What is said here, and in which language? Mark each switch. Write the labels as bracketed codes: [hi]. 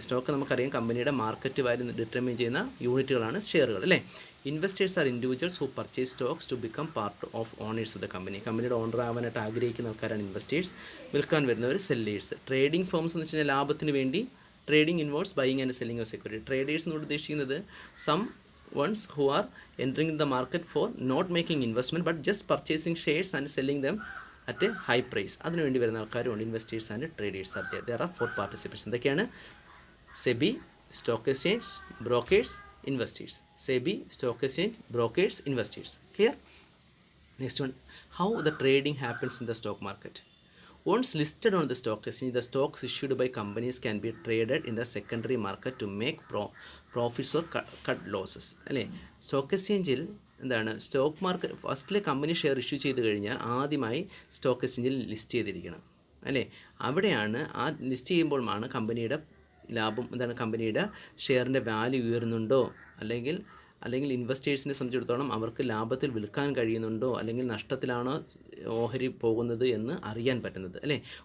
[ml] Stock നമുക്കറിയാം, കമ്പനിയുടെ market value determine ചെയ്യുന്ന യൂണിറ്റുകളാണ് ഷെയറുകൾ, അല്ലേ? [en] Investors are individuals who purchase stocks to become part of owners of the company. [ml] കമ്പനിയുടെ owner ആവാനായിട്ട് ആഗ്രഹിക്കുന്ന ആൾക്കാരാണ് ഇൻവെസ്റ്റേഴ്സ്. വിൽക്കാൻ വരുന്നവർ സെല്ലേഴ്സ്. ട്രേഡിംഗ് ഫേംസ് എന്ന് വെച്ച് കഴിഞ്ഞാൽ ലാഭത്തിന് വേണ്ടി [en] Trading involves buying and selling of security. [ml] Traders എന്നോട് ഉദ്ദേശിക്കുന്നത് [en] Some ones who are entering the market for not making investment but just purchasing shares and selling them at a high price. [ml] അതിനുവേണ്ടി വരുന്ന ആൾക്കാരുണ്ട്. [en] Investors and traders are there. There are 4 participants. [ml] എന്തൊക്കെയാണ്? SEBI, stock exchange, brokers, investors. SEBI, stock exchange, brokers, investors. [en] Clear? Next one, how the trading happens in the stock market. Once listed on the stock exchange, the stocks issued by companies can be traded in the secondary market to make profits or cut losses, അല്ലേ? [ml] Stock എക്സ്ചേഞ്ചിൽ എന്താണ്? Stock market ഫസ്റ്റിലെ company share issue ചെയ്ത് കഴിഞ്ഞാൽ ആദ്യമായി stock എക്സ്ചേഞ്ചിൽ list ചെയ്തിരിക്കണം, അല്ലേ? അവിടെയാണ് ആ ലിസ്റ്റ് ചെയ്യുമ്പോഴാണ് കമ്പനിയുടെ ലാഭം എന്താണ്, കമ്പനിയുടെ ഷെയറിൻ്റെ വാല്യൂ ഉയരുന്നുണ്ടോ, അല്ലെങ്കിൽ ഇൻവെസ്റ്റേഴ്സിനെ സംബന്ധിച്ചിടത്തോളം അവർക്ക് ലാഭത്തിൽ വിൽക്കാൻ കഴിയുന്നുണ്ടോ, അല്ലെങ്കിൽ നഷ്ടത്തിലാണോ ഓഹരി പോകുന്നത് എന്ന് അറിയാൻ പറ്റുന്നത്, അല്ലേ?